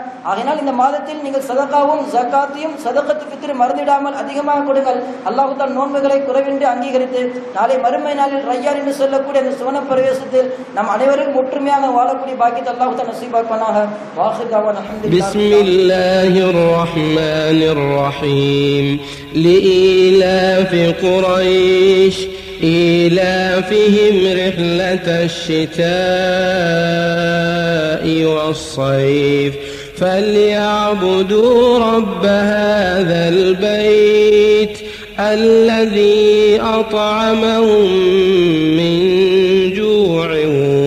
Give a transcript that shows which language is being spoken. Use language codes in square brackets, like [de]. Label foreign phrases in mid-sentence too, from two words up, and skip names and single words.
[ta] ஆகையினால் இந்த மாதத்தில் நீங்கள் சதக்காவும் ஜக்காத்தையும் [ar] صدقة الفطر [ta] மறந்துவிடாமல் அதிகமாக கொடுங்கள். அல்லாஹ் தன் நோன்புகளை குறைவின்றி அங்கீகரித்து நாளை மறுமை நாளில் ரய்யான் என்று சொல்லக்கூடிய அந்த சுவன பிரவேசத்தில் நம் அனைவரும் ஒற்றுமையாக வாழக்கூடிய பாக்கியத்தை அல்லாஹ் தன் நசீபாக்குவானாக. [ar] وآخر دعوانا الحمد لله. بسم الله الرحمن الرحيم. لإيلاف قريش إيلافهم رحلة الشتاء والصيف فليعبدوا رب هذا البيت الذي أطعمهم من جوع